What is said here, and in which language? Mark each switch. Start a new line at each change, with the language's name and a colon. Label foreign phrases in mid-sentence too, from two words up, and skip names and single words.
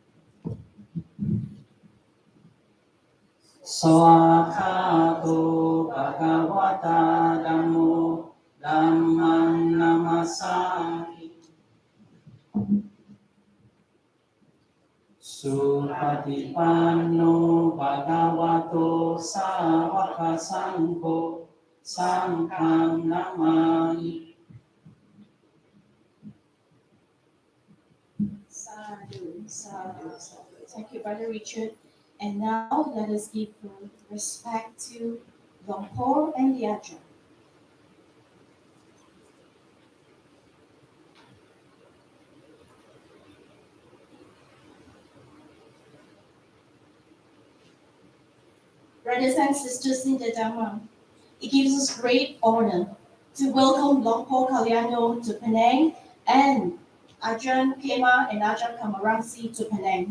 Pali: Swakato Bhagavata Dhammo Dhammang Namasami Supatipanno Bhagavato Sāvaka Sangho Sanghang Namami. Sadhu, sadhu, sadhu.
English: Thank you, Brother Richard. And now let us give respect to Luangpor and the Ajahn. Brothers and sisters in the Dhamma, it gives us great honor to welcome Luangpor Kalyano to Penang and Ajahn Kema and Ajahn Kamarangsi to Penang.